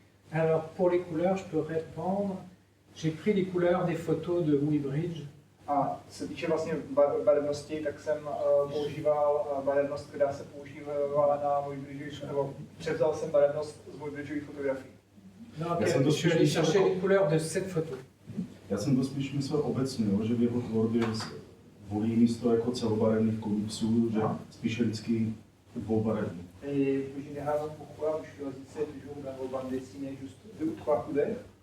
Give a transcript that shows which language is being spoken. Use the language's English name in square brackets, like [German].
[French] Alors pour les couleurs, je peux répondre. J'ai pris les couleurs des photos de Woodbridge. [Czech] A co se týče vlastně barevnosti, tak jsem používal barevnost, která se používala na Woodbridge, nebo převzal jsem barevnost z Woodbridgeových fotografií. [French] Donc je suis allé chercher les couleurs de cette photo. [Czech] Já jsem to spíš myslel obecně, že v jeho tvorbě volí místo jako celobarevných komiksů, že spíše vždycky dvoubarevný. [French] Et plus généralement, pourquoi vous choisissez toujours dans vos bandes dessinées juste 2 ou 3 couleurs?